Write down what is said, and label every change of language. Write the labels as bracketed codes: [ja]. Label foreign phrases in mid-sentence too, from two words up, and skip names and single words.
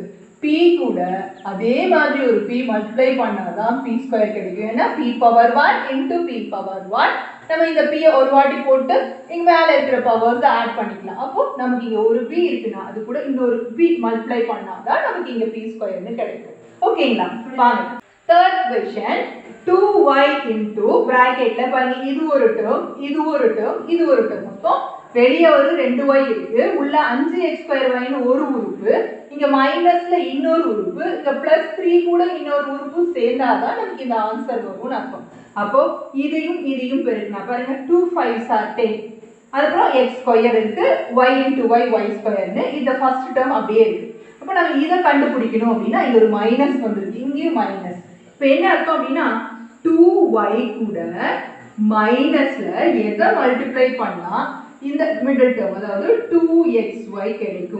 [ta] p கூட அதே மாதிரி ஒரு p மல்டிப்ளை பண்ணாதான் p ஸ்கொயர் கிடைக்கும். ஏன்னா p பவர் 1 into p பவர் 1. நம்ம இந்த p ஒரு வாட்டி போட்டு இங்க மேல இருக்கிற [en] powers add [ta] பண்ணிக்கலாம். அப்போ நமக்கு இங்க ஒரு p இருக்குன்னா அது கூட இன்னொரு p மல்டிப்ளை பண்ணாதான் நமக்கு இங்க p ஸ்கொயர்னு கிடைக்கும். ஓகேங்களா. வாங்க [en] third question, [ta] 2y [en] into bracketல [ta] பாருங்க, இது ஒரு டேர்ம் இது ஒரு டேர்ம் இது ஒரு டேர்ம். மொத்தம் வெளியே ஒரு 2y இருக்கு, உள்ள 5x2y ன்னு ஒரு உறுப்பு, இங்க மைனஸ்ல இன்னொரு உறுப்பு, இங்க +3 கூட இன்னொரு உறுப்பு சேர்ந்தாதான் நமக்கு இந்த ஆன்சர் வரும்னு அர்த்தம். அப்போ இதையும் இதையும் பெருக்கினா பாருங்க [en] 2 5s are 10. [ta] அதுக்கப்புறம் x ஸ்கொயர் இருக்கு, y into y y ஸ்கொயர்னு இந்த [en] first term [ta] அப்படியே இருக்கு. அப்போ நம்ம இதை கண்டுபிடிக்கணும் அப்படின்னா இங்க ஒரு மைனஸ் வந்துருக்கு, இங்கேயும் மைனஸ். இப்போ என்ன அர்த்தம் அப்படின்னா 2y கூட மைனஸ்ல எதை மல்டிப்ளை பண்ணா இந்த [en] middle term [ta] அதாவது 2xy கிடைக்கும்.